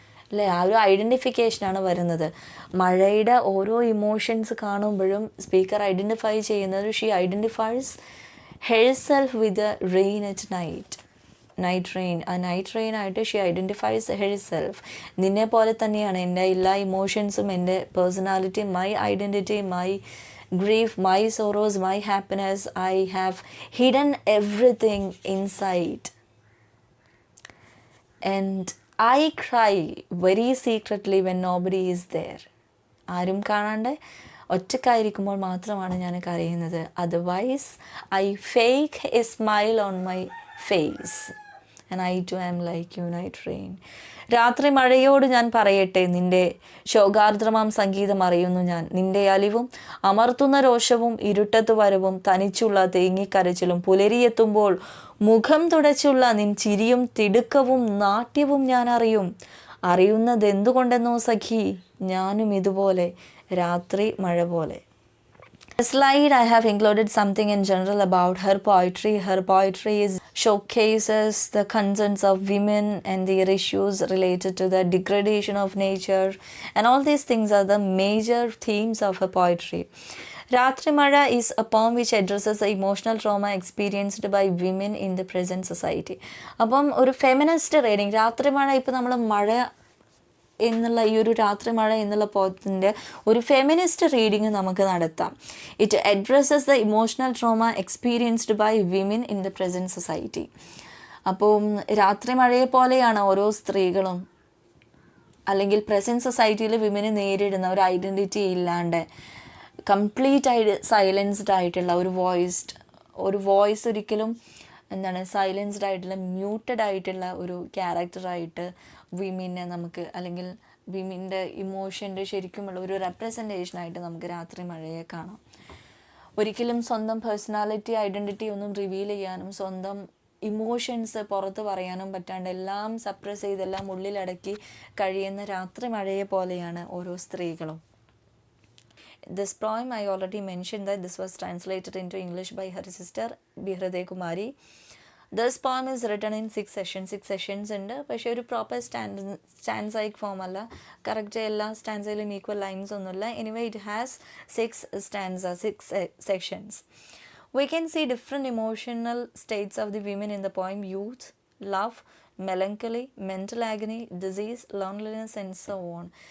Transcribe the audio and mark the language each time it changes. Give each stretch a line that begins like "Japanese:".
Malayalam: അല്ലേ, ആ ഒരു ഐഡൻറ്റിഫിക്കേഷനാണ് വരുന്നത്. മഴയുടെ ഓരോ ഇമോഷൻസ് കാണുമ്പോഴും സ്പീക്കർ ഐഡൻറ്റിഫൈ ചെയ്യുന്നത്,
English: She identifies herself with rain at night. Night rain, ആ night rain ആയിട്ട് she identifies herself.
Malayalam: നിന്നെ പോലെ തന്നെയാണ് എൻ്റെ എല്ലാ ഇമോഷൻസും, എൻ്റെ personality,
English: My identity, my grief, my sorrows, my happiness. I have hidden everything inside. And I cry very secretly when nobody is there.
Malayalam: ആരും കാണാണ്ട് ഒറ്റക്കായിരിക്കുമ്പോൾ മാത്രമാണ് ഞാൻ കരയുന്നത്.
English: Otherwise, I fake a smile on my face. And I too am like you, night rain.
Malayalam: രാത്രി മഴയോട് ഞാൻ പറയട്ടെ, നിന്റെ ശോകാർദ്രമാം സംഗീതം അറിയുന്നു ഞാൻ. നിന്റെ അലിവും അമർത്തുന്ന രോഷവും ഇരുട്ടത്ത് വരവും തനിച്ചുള്ള തേങ്ങിക്കരച്ചിലും പുലരിയെത്തുമ്പോൾ മുഖം തുടച്ചുള്ള നിൻ ചിരിയും തിടുക്കവും നാട്യവും ഞാൻ അറിയുന്നതെന്തുകൊണ്ടെന്നോ സഖി, ഞാനും ഇതുപോലെ രാത്രി മഴ പോലെ.
English: The slide I have included something in general about her poetry. Her poetry showcases the concerns of women and their issues related to the degradation of nature, and all these things are the major themes of her poetry. Ratri Mara is a poem which addresses the emotional trauma experienced by women in the present society.
Malayalam: അപ്പം ഒരു feminist reading, രാത്രി മഴ, ഇപ്പോൾ നമ്മൾ മഴ എന്നുള്ള ഈ ഒരു രാത്രി മഴ എന്നുള്ള പോയത്തിൻ്റെ ഒരു ഫെമിനിസ്റ്റ് റീഡിങ് നമുക്ക് നടത്താം.
English: It addresses the emotional trauma experienced by women in the present society.
Malayalam: അപ്പോൾ രാത്രി മഴയെ പോലെയാണ് ഓരോ സ്ത്രീകളും, അല്ലെങ്കിൽ പ്രസൻറ്റ് സൊസൈറ്റിയിൽ വിമന് നേരിടുന്ന ഒരു ഐഡൻറ്റിറ്റി ഇല്ലാണ്ട് കംപ്ലീറ്റ് ആയിട്ട് സൈലൻസ്ഡ് ആയിട്ടുള്ള ഒരു വോയിസ് ഒരിക്കലും സൈലൻസ്ഡ് ആയിട്ടുള്ള മ്യൂട്ടഡ് ആയിട്ടുള്ള ഒരു ക്യാരക്ടറായിട്ട് വിമിനെ നമുക്ക്, അല്ലെങ്കിൽ വിമിൻ്റെ ഇമോഷൻ്റെ ശരിക്കുമുള്ള ഒരു റെപ്രസെൻറ്റേഷനായിട്ട് നമുക്ക് രാത്രി മഴയെ കാണാം. ഒരിക്കലും സ്വന്തം പേഴ്സണാലിറ്റി, ഐഡൻറ്റിറ്റി ഒന്നും റിവീൽ ചെയ്യാനും സ്വന്തം ഇമോഷൻസ് പുറത്ത് പറയാനും പറ്റാണ്ട് എല്ലാം സപ്രസ് ചെയ്തെല്ലാം ഉള്ളിലടക്കി കഴിയുന്ന രാത്രി മഴയെ പോലെയാണ് ഓരോ സ്ത്രീകളും.
English: This poem, I already mentioned that this was translated into English by her sister Sugathakumari. This poem is written in 6 sessions ഉണ്ട്.
Malayalam: പക്ഷേ ഒരു പ്രോപ്പർ സ്റ്റാൻസൈക് ഫോം അല്ല, കറക്റ്റ് എല്ലാ സ്റ്റാൻസയിലും ഈക്വൽ ലൈൻസ് ഒന്നുമില്ല.
English: Anyway it has 6 sections. We can see different emotional states of the women in the poem: youth, love, melancholy, mental agony, disease, loneliness, and so on.